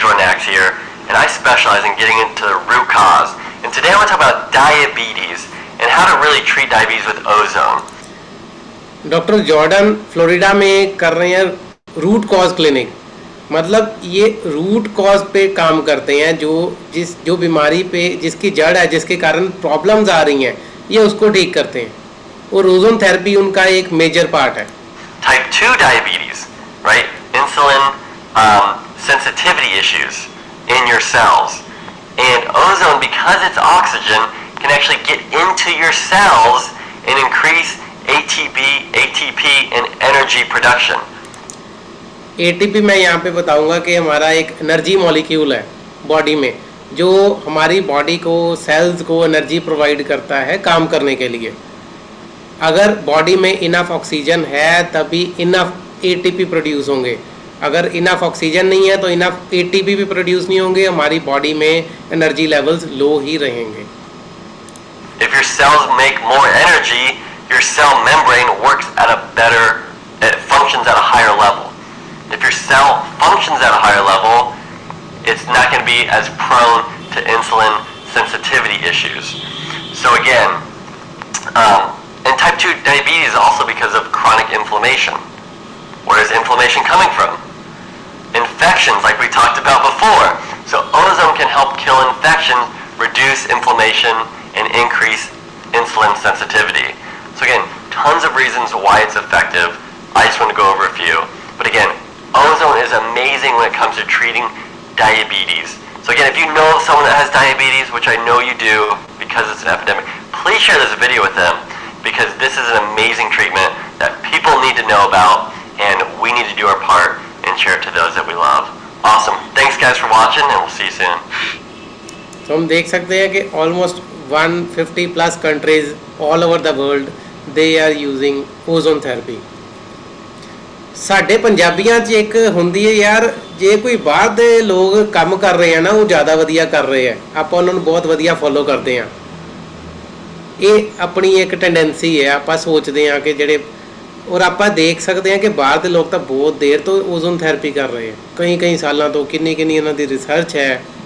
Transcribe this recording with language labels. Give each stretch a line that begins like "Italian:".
English: Jordan Axe here, and I specialize in getting into the root cause. And today I want to talk about diabetes and how to really treat diabetes with ozone.
Hindi: Doctor Jordan Florida में कर रहे हैं root cause clinic. मतलब ये root cause पे काम करते हैं, जो बीमारी पे जिसकी जड़ है, जिसके कारण प्रॉब्लम्स आ रही हैं, ये उसको ठीक करते हैं। और ओजोन थेरेपी उनका एक मेजर पार्ट है।
English: Type 2 diabetes, right? Insulin sensitivity issues in your cells. And ozone, because it's oxygen, can actually get into your cells and increase ATP, and energy production.
Hindi: ATP मैं यहाँ पे बताऊँगा कि हमारा एक एनर्जी मॉलिक्यूल है body में, जो हमारी बॉडी को, सेल्स को एनर्जी प्रोवाइड करता है काम करने के लिए। अगर बॉडी में इनफ ऑक्सीजन है तभी इनफ ATP प्रोड्यूस होंगे। अगर इनफ ऑक्सीजन नहीं है तो इनफ ATP भी प्रोड्यूस नहीं होंगे, हमारी बॉडी में एनर्जी लेवल्स लो ही रहेंगे।
English: If your cells make more energy, your cell membrane works at a better, it functions at a higher level. If your cell functions at a higher level, it's not going to be as prone to insulin sensitivity issues. So again, and type 2 diabetes is also because of chronic inflammation. Where is inflammation coming from? Infections, like we talked about before. So ozone can help kill infections, reduce inflammation, and increase insulin sensitivity. So again, tons of reasons why it's effective. I just want to go over a few. But again, ozone is amazing when it comes to treating diabetes. So again, if you know of someone that has diabetes, which I know you do because it's an epidemic, please share this video with them because this is an amazing treatment that people need to know about, and we need to do our part and share it to those that we love. Awesome. Thanks guys for watching, and we'll see you soon.
Hindi: तो हम देख सकते हैं कि
English: Almost 150 plus countries all over the world they are using ozone therapy.
Punjabi: ਸਾਡੇ ਪੰਜਾਬੀਆਂ 'ਚ ਇੱਕ ਹੁੰਦੀ ਹੈ ਯਾਰ, ਜੇ ਕੋਈ ਬਾਹਰ ਦੇ ਲੋਕ ਕੰਮ ਕਰ ਰਹੇ ਆ ਨਾ ਉਹ ਜ਼ਿਆਦਾ ਵਧੀਆ ਕਰ ਰਹੇ ਆ, ਆਪਾਂ ਉਹਨਾਂ ਨੂੰ ਬਹੁਤ ਵਧੀਆ ਫੋਲੋ ਕਰਦੇ ਆ। ਇਹ ਆਪਣੀ ਇੱਕ ਟੈਂਡੈਂਸੀ ਹੈ, ਆਪਾਂ ਸੋਚਦੇ ਆ ਕਿ ਜਿਹੜੇ, ਔਰ ਆਪਾਂ ਦੇਖ ਸਕਦੇ ਆ ਕਿ ਬਾਹਰ ਦੇ ਲੋਕ ਤਾਂ ਬਹੁਤ ਦੇਰ ਤੋਂ ਓਜ਼ੋਨ ਥੈਰੇਪੀ ਕਰ ਰਹੇ ਆ, ਕਈ ਸਾਲਾਂ ਤੋਂ, ਕਿੰਨੀ ਇਹਨਾਂ ਦੀ ਰਿਸਰਚ ਹੈ।